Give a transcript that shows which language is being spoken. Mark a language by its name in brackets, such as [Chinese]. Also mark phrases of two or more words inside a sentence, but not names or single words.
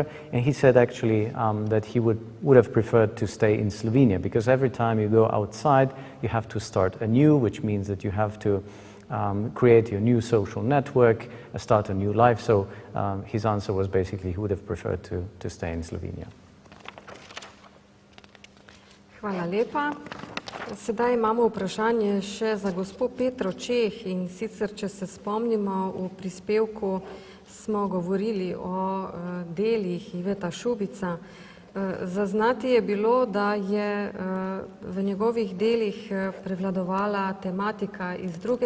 [English] And he said actually that he would have preferred to stay in Slovenia, because every time you go outside, you have to start anew, which means that you have to create your new social network, start a new life. So his answer was basically he would have preferred to stay in Slovenia. [Slovenian] Hvala lepa. Sedaj imamo vprašanje še za gospod Petro Čeh, in sicer, če se spomnimo, v prispevku smo govorili o delih Iveta Šubica. Zaznati je bilo, da je v njegovih delih prevladovala tematika iz II.